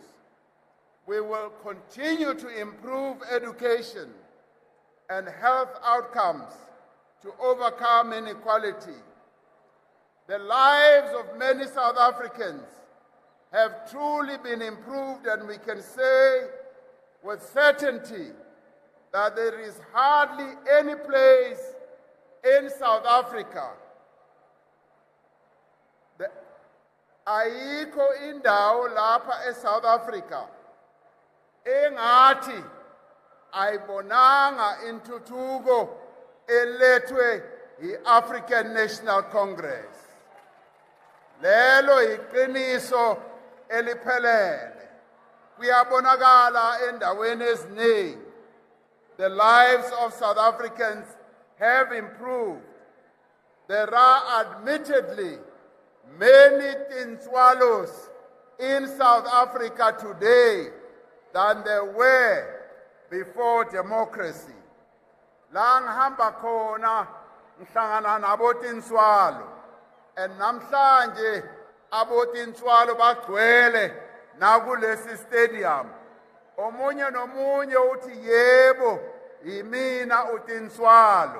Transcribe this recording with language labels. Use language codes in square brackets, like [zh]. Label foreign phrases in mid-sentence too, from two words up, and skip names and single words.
[en] We will continue to improve education and health outcomes to overcome inequality. The lives of many South Africans have truly been improved, and we can say with certainty that there is hardly any place in South Africa, [zu] ayikho indawo lapha eSouth Africa engathi ayibonanga intuthuko elethwe yi-African National Congress. Lelo iqiniso eliphelele. Kuyabonakala endaweni eziningi. [en] The lives of South Africans have improved. There are admittedly many tinswalos in South Africa today than there were before democracy. [zu] La ngihamba khona ngihlangana nabotinswalo, and namhlanje abotinswalo bagcwele nakulesi stadium. Omunye nomunye uthi yebo yimina utinswalo.